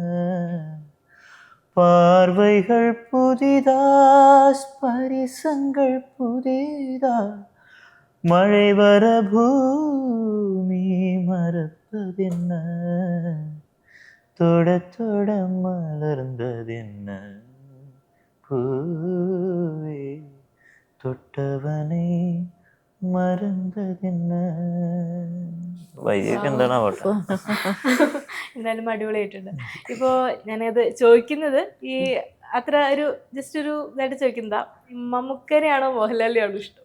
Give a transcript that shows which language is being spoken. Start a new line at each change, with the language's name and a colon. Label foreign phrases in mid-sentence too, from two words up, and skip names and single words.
Tamil: பார்வைகள் புதிதா ஸ்பரிசங்கள் புதிதா மழை வர பூமி மறப்பதென்ன தொட தொட மலர்ந்ததென்ன பூவே தொட்டவனை மறந்ததென்ன
Malayalam: വൈദ്യൊക്കെ എന്താണ് പാട്ട് എന്തായാലും അടിപൊളിയായിട്ടുണ്ട്. ഇപ്പോൾ ഞാനത് ചോദിക്കുന്നത് ഈ അത്ര ഒരു ജസ്റ്റ് ഒരു ഇതായിട്ട് ചോദിക്കുന്നതാ, മമ്മൂക്കനെയാണോ മോഹൻലാലിനെയാണോ ഇഷ്ടം?